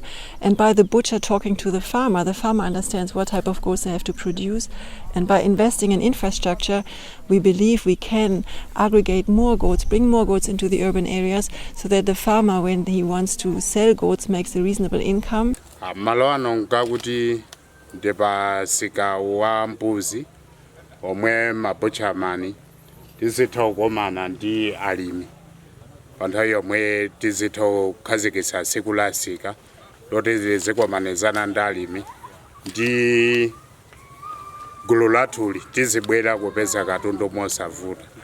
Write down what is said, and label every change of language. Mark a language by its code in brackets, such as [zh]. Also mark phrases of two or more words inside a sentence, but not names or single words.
[en] And by the butcher talking to the farmer understands what type of goats they have to produce. And by investing in infrastructure, we believe we can aggregate more goats, bring more goats into the urban areas, so that the farmer, when he wants to sell goats, makes a reasonable income. [ny] Malo ano nkakuti ndeba sika wa mbuzi omwe mabuchamani tizitha kukomana ndi alimi panthawi yomwe tizitha kukhazikitsa tsiku la sika loti zikomanezana ndi alimi ndi gulu lathuli tizibwera kupeza katundu mosavuta.